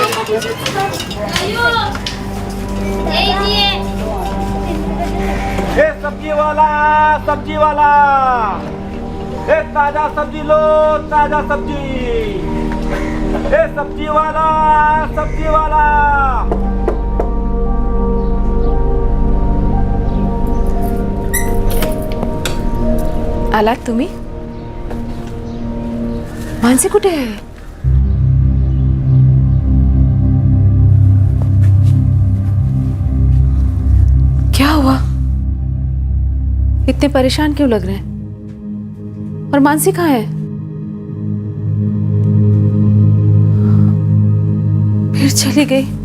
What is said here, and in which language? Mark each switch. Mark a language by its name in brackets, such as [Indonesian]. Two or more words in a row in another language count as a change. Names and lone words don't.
[Hindi] ए सब्जी वाला, सब्जी वाला, ए ताजा सब्जी लो, ताजा सब्जी। ए सब्जी वाला, सब्जी वाला। [Marathi] आलात तुम्ही? मानसी कुठे आहे? [Hindi] क्या हुआ? इतने परेशान क्यों लग रहे हैं? और मानसी कहाँ है? फिर चली गई।